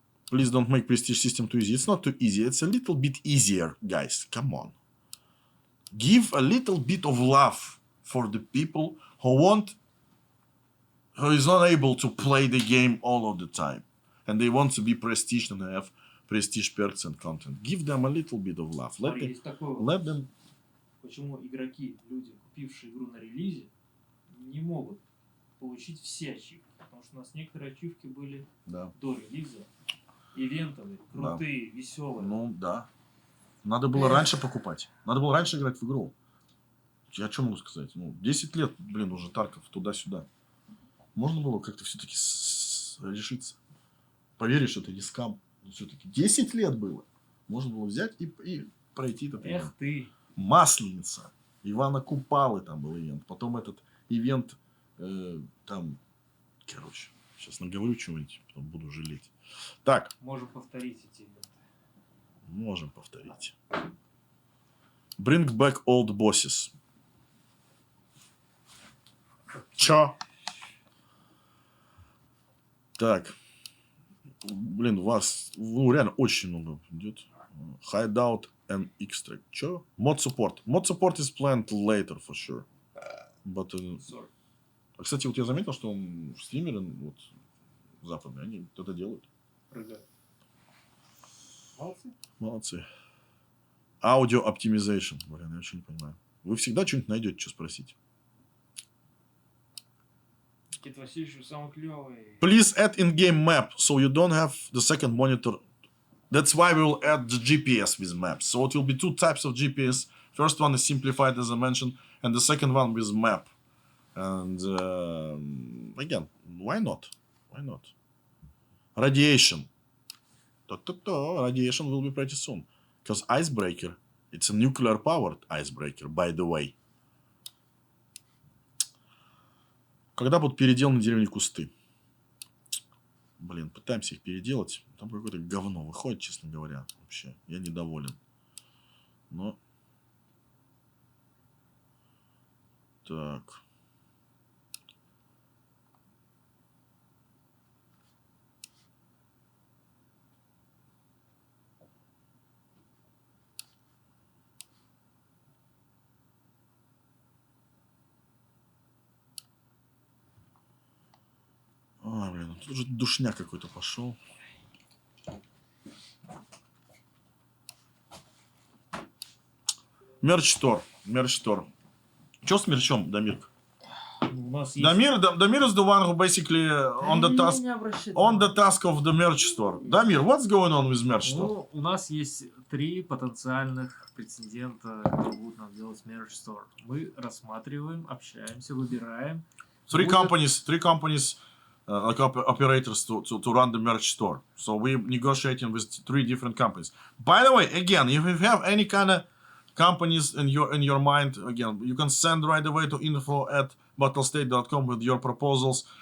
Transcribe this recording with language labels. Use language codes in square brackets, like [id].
[en] Please don't make prestige system too easy. It's not too easy. It's a little bit easier, guys. Come on. Give a little bit of love for the people who is not able to play the game all of the time. And they want to be prestige and have prestige perks and content. Give them a little bit of love. Let them... [ru] Почему игроки, люди, купившие игру на релизе, не могут получить все ачивки? Потому что у нас некоторые ачивки были до релиза, ивентовые, крутые, веселые. Ну, да. Надо было раньше покупать. Надо было раньше играть в игру. Я что могу сказать? 10 лет, уже Тарков туда-сюда. Можно было как-то все-таки решиться. Поверишь, что это не скам. Все-таки 10 лет было. Можно было взять и пройти этот ивент. Эх ты. Масленица. Ивана Купалы там был ивент. Потом этот ивент там... Короче, сейчас наговорю чего-нибудь, потом буду жалеть. Так. Можем повторить эти ивенты. Можем повторить. [en] Bring back old bosses. [ru] Чё? Так. Блин, у вас реально очень много идет. [en] Hideout and extract. [ru] Чё? [en] Mod support. Mod support is planned later for sure. But, [ru] кстати, вот я заметил, что стримеры вот, западные, они это делают. Молодцы. Молодцы. [en] Audio Optimisation. [ru] Блин, я вообще не понимаю. Вы всегда что-нибудь найдете, что спросить. Никита Васильевич самый клевый. [en] Please add in-game map, so you don't have the second monitor. That's why we will add the GPS with maps. So it will be two types of GPS. First one is simplified, as I mentioned, and the second one with map. And again, why not? Why not? Radiation. Radiation will be pretty soon. Because IceBreaker, it's a nuclear-powered IceBreaker, by the way. [ru] Когда будут переделаны деревни кусты? Блин, пытаемся их переделать. Там какое-то говно выходит, честно говоря. Вообще, я недоволен. Но... Так... Блин, тут уже душняк какой-то пошел. Мерч-стор. Мерч-стор. Что с мерчом, Дамир? У нас есть... [en] Дамир is the one who basically on the task of the merch store. Дамир, what's going on with merch store? [ru] Ну, у нас есть 3 потенциальных претендента, которые будут нам делать merch store. Мы рассматриваем, общаемся, выбираем. [en] Three companies like operators to run the merch store. So we're negotiating with 3 different companies. By the way, again, if you have any kind of companies in your mind, again, you can send right away to info@battlestate.com with your proposals.